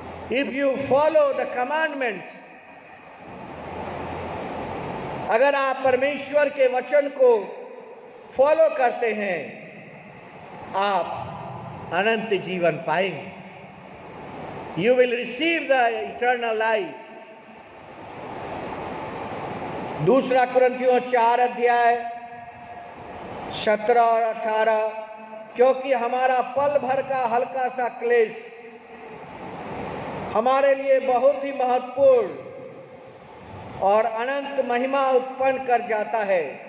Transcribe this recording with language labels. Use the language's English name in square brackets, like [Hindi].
[English] If you follow the commandments, [Hindi] अगर आप परमेश्वर के वचन को फॉलो करते हैं, आप अनंत जीवन पाएंगे। [English] You will receive the eternal life. [Hindi] दूसरा कुरिन्थियों 4 अध्याय 17 और 18, क्योंकि हमारा पल भर का हल्का सा क्लेश हमारे लिए बहुत ही महत्वपूर्ण और अनंत महिमा उत्पन्न कर जाता है।